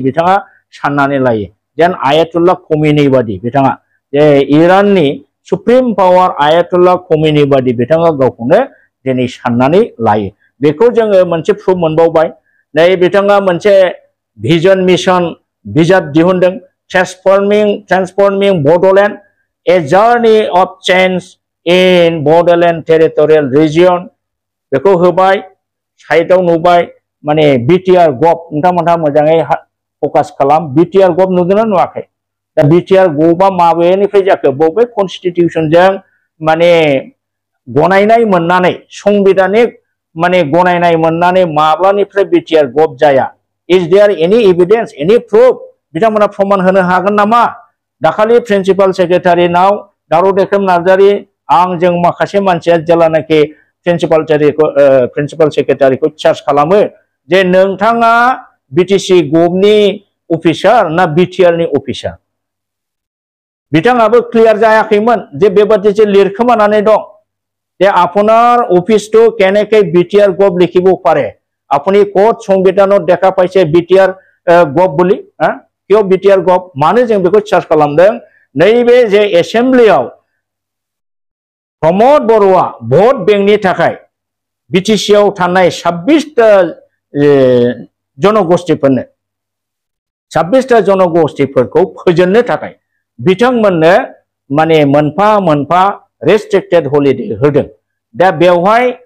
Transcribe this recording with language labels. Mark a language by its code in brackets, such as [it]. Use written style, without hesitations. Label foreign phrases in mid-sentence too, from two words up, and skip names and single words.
[brx] बिथाङा साननानै लायो जेन आयातुल्लाह खमेनी बादि बिथाङा जे इराननि [en] supreme power [brx] आयातुल्लाह खमेनी बादि बिथाङा गावखौनो दिनै साननानै लायो बेखौ जोङो मोनसे प्रुफ मोनबावबाय नै बिथाङा मोनसे भिजन मिशन बिजाब दिहुनदों ट्रान्सफर्मिंग बडोलेण्ड ए जार्नी ऑफ चेंज इन बडोलेण्ड टेरिटोरियल रिजियन बेखौ होबाय साइडआव नुबाय माने बिटिआर गभ नोंथांमोनहा मोजाङै फोकस खालाम बिटिआर गभ नुदोंना नुवाखै दा बिटिआर गभआ माबेनिफ्राय जाखो बबे कन्स्टिट्यूशनजों माने गनायनाय मोननानै संबिधानिक माने गनायनाय मोननानै माब्लानिफ्राय बिटिआर गभ जाया [en] is there any evidence any proof [brx] बिथांमोना प्रमाण होनो हागोन नामा दाखालि [en] principal secretaryनाव [brx] दारु देख्रेम नार्जारी आंजों माखासे मानसिया जेलानाखि [en] principal secretaryखौ [brx] चार्ज खालामो जे नोंथाङा बीटीसी गभनि अफिसार ना बिटिआर नि अफिसार बिथाङाबो क्लियार जायाखैमोन जे बेबादि जे लिरखोमानानै दं [as] যে আপনার অফিসটো কেনেকৈ বিটিআর গভ লিখিব পাৰে আপুনি কোড সংবিধানত দেখা পাইছে বিটিআর গভ বুলি কিয় বিটিআর গভ মানে [brx] जों बेखौ चार्ज खालामदों नैबे जे एसेम्बलियाव प्रमोद बर'आ [en] vote bankनि [brx] थाखाय बिटिसिआव थानाय 26टा जनगोष्ठीफोरनो 26टा जनगोष्ठीफोरखौ फोजोननो थाखाय बिथांमोननो माने मोनफा मोनफा [en] restricted holiday [brx] होदों दा बेवहाय